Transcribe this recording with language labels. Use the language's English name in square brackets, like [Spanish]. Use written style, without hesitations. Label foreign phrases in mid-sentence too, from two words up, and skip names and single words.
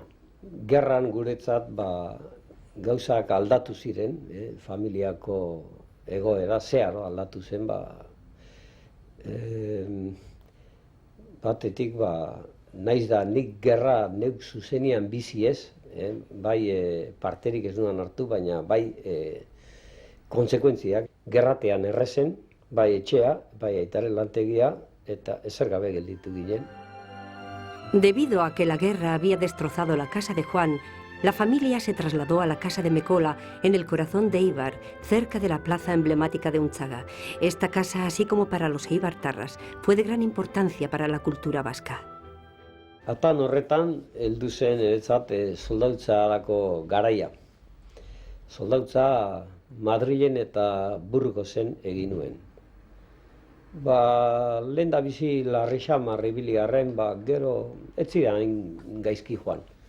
[Basque] Gerran guretzat, gauzak aldatu ziren, familiako egoera zeharo aldatu zen, batetik, naiz da nik gerra neuk zuzenian bizi ez, bai parterik ez nuan hartu, baina bai kontsekuentziak. Gerratean errezen, bai etxea, bai aitaren lantegia, eta ezer gabe gelditu ginen. [Spanish] Debido a que la guerra había destrozado la casa de Juan, la familia se trasladó a la casa de Mekola, en el corazón de Eibar, cerca de la plaza emblemática de Untzaga. Esta casa, así como para los eibartarras, fue de gran importancia para la cultura vasca. [Basque] Atan horretan, heldu zen eretzat soldautzarako garaia. Soldautza Madrilen eta Burgosen egin nuen. Lehen da bizi larri xamar ibili arren, gero ez ziren gaizki joan.